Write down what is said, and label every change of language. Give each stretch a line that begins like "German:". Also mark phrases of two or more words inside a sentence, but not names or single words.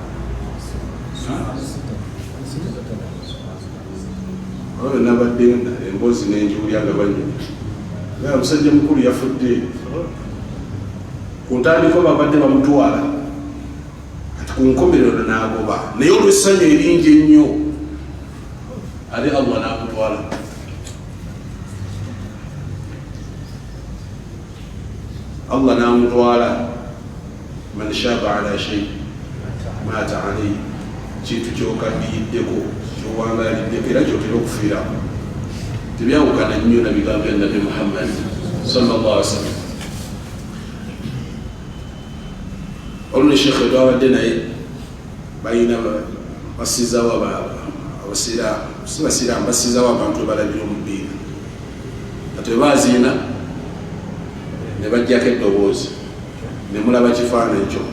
Ganda: Olwo nabadde emboozi n'enjulyaga banyuma nga omusajja mukulu yafudde ku ntandikwa, babadde bamutwala, kati ku nkomerero n'agoba, naye olw'essanyu eringi ennyo ate Allah n'amutwala. Allah n'amutwala.
Arabic: من شب على شيء مات عليه,
Ganda: kintu kyokaddiyiddeko kyowangaliddeko era kyotera okufiiramu. Tebyawukana nnyo na bigambo bya Nabi Muhammad
Arabic: صلى الله عليه وسلم.
Ganda: Olwo shekhe twabadde naye balina basizaawo abasiraamu, si basiraamu, basizaawo abantu webalabira omupiira, kati webaziina ne bajjako eddoboozi ne mulaba kifaananyi kyokka.